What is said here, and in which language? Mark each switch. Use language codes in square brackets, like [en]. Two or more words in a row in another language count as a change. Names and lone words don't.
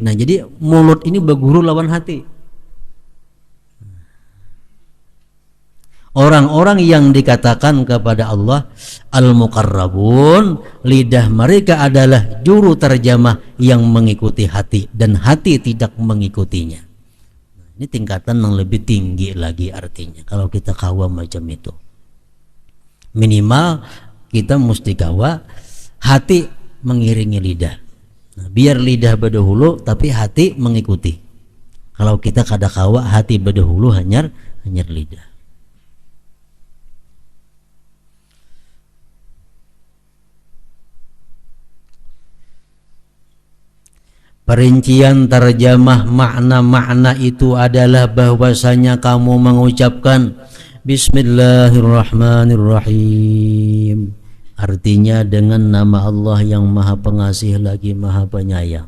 [id] Nah, jadi mulut ini berguru lawan hati. Orang-orang yang dikatakan kepada Allah al-muqarrabun, lidah mereka adalah juru terjemah yang mengikuti hati dan hati tidak mengikutinya. Ini tingkatan yang lebih tinggi lagi artinya. [bjn] Kalau kita kawa macam itu, minimal kita mesti kawa hati mengiringi lidah. [id] Nah, biar lidah berdahulu tapi hati mengikuti. [bjn] Kalau kita kada kawa hati berdahulu hanyar lidah. [id] Perincian terjemah makna-makna itu adalah bahwasanya kamu mengucapkan Bismillahirrahmanirrahim, artinya dengan nama Allah yang Maha Pengasih lagi Maha Penyayang.